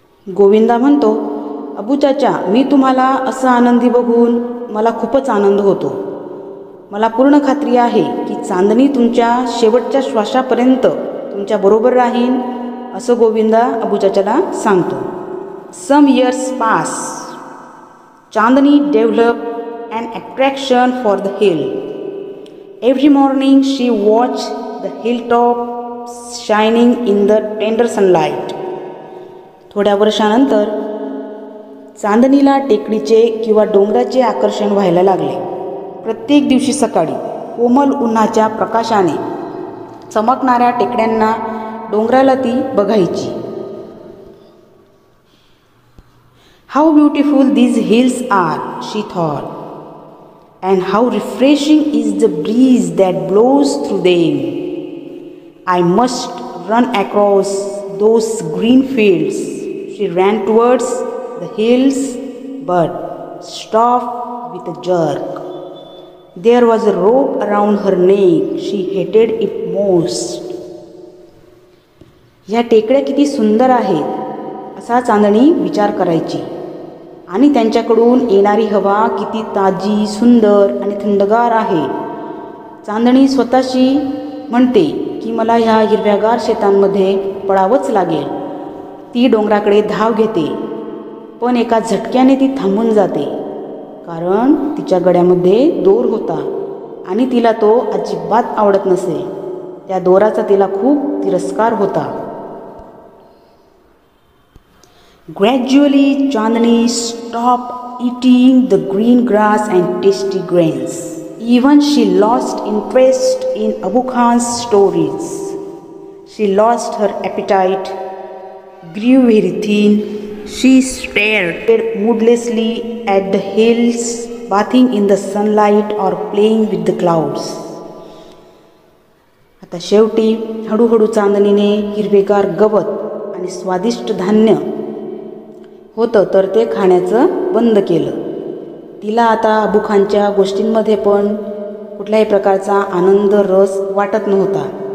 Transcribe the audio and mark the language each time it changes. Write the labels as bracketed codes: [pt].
[mr] गोविंदा म्हणतो, अबू चाचा, मी तुम्हाला असं आनंदी बघून मला खूपच आनंद होतो. मला पूर्ण खात्री आहे की चांदणी तुमच्या शेवटच्या श्वासापर्यंत तुमच्या बरोबर राहीन असं गोविंदा अबू चाचाला सांगतो. [en] Some years pass. Chandni develop an attraction for the hill. Every morning she watched the hilltop shining in the tender sunlight. [mr] थोड्या वर्षानंतर चांदणीला टेकडीचे किंवा डोंगराचे आकर्षण व्हायला लागले. प्रत्येक दिवशी सकाळी कोमल उन्हाच्या प्रकाशाने चमकणाऱ्या टेकड्यांना डोंगराला ती बघायची. [en] How beautiful these hills are, she thought. And how refreshing is the breeze that blows through them. I must run across those green fields. She ran towards the hills but stopped with a jerk. There was a rope around her neck. She hated it most. [mr] ह्या टेकड्या किती सुंदर आहेत असा चांदणी विचार करायची आणि त्यांच्याकडून येणारी हवा किती ताजी, सुंदर आणि थंडगार आहे. चांदणी स्वतःशी म्हणते की मला ह्या हिरव्यागार शेतांमध्ये पळावंच लागेल. ती डोंगराकडे धाव घेते पण एका झटक्याने ती थांबून जाते कारण तिच्या गळ्यामध्ये दोर होता आणि तिला तो अजिबात आवडत नसे. त्या दोराचा तिला खूप तिरस्कार होता. [en] Gradually, Chandani stopped eating the green grass and tasty grains. Even she lost interest in Abu Khan's stories. She lost her appetite, grew very thin. She stared moodlessly at the hills, bathing in the sunlight or playing with the clouds. [mr] आता शेवटी हळूहळू चांदणीने हिरवेगार गवत आणि स्वादिष्ट धान्य होतं तर ते खाण्याचं बंद केलं. तिला आता अबू खानच्या गोष्टींमध्ये पण कुठल्याही प्रकारचा आनंद रस वाटत नव्हता.